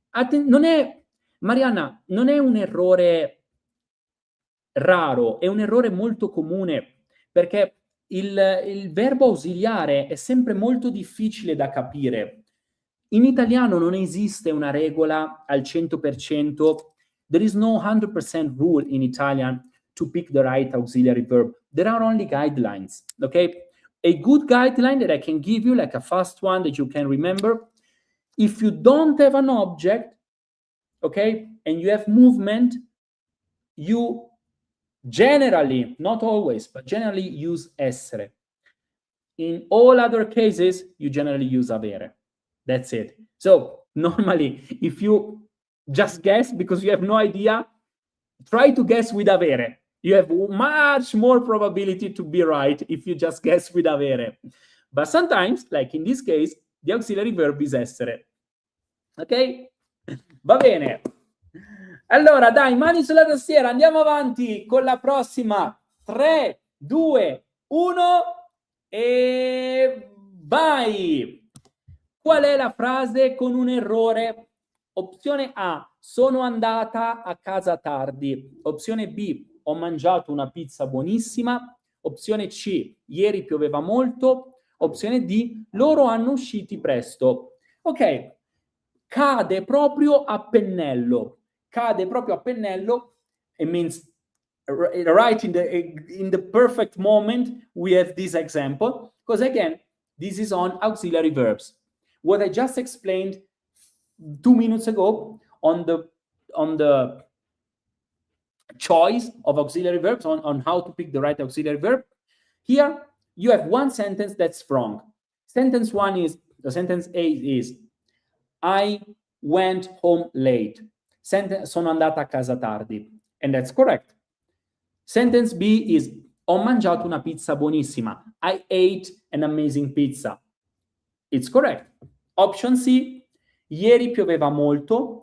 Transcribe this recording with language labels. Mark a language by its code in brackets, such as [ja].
[it] Non è, Marianna, non è un errore raro, è un errore molto comune, perché il verbo ausiliare è sempre molto difficile da capire. In italiano non esiste una regola al 100%. [en] There is no 100% rule in Italian to pick the right auxiliary verb. There are only guidelines, okay? A good guideline that I can give you, like a fast one that you can remember, if you don't have an object, okay, and you have movement, you generally, not always, but generally use essere. In all other cases, you generally use avere. That's it. So normally, if you just guess because you have no idea, try to guess with avere. You have much more probability to be right if you just guess with avere. But sometimes, like in this case, the auxiliary verb is essere. [it] Ok? Va bene. Allora, dai, mani sulla tastiera, andiamo avanti con la prossima. 3, 2, 1 e vai! Qual è la frase con un errore? Opzione A, sono andata a casa tardi. Opzione B, ho mangiato una pizza buonissima. Opzione C, ieri pioveva molto. Opzione D, loro hanno usciti presto. Ok, cade proprio a pennello. Cade proprio a pennello. [en] It means right in the perfect moment we have this example, because again, this is on auxiliary verbs. What I just explained 2 minutes ago on the choice of auxiliary verbs, on how to pick the right auxiliary verb, here you have one sentence that's wrong. Sentence A is I went home late. [it] Sono andata a casa tardi. [en] And that's correct. Sentence B is [it] ho mangiato una pizza buonissima. [en] I ate an amazing pizza. It's correct. Option C, [it] ieri pioveva molto.